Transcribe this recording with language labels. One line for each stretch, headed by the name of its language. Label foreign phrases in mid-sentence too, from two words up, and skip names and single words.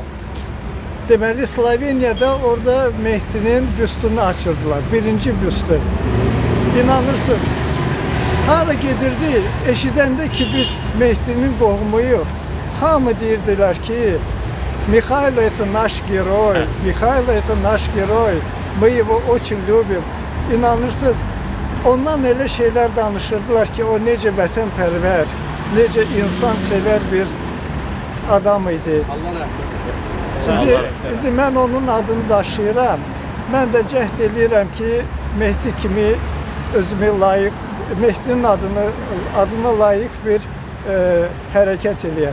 Azerbaijani: Deməli, Sloveniyada orada Mehdinin büstünü açırdılar, birinci büstü. İnanırsınız, hara gedirdi, eşidəndə ki biz Mehdinin qohumuyuq. Hamı deyirdilər ki,
Russian: Mikhail это наш герой, Mikhail это наш герой, мы его очень любим.
Azerbaijani: İnanırsınız, ondan elə şeylər danışırdılar ki, o necə vətənpərvər, necə insansevər bir adam idi. Şimdi mən onun adını daşıyıram. Mən də cəhd eləyirəm ki, Mehdi kimi özümü layiq, Mehdinin adına layiq bir hərəkət eləyəm.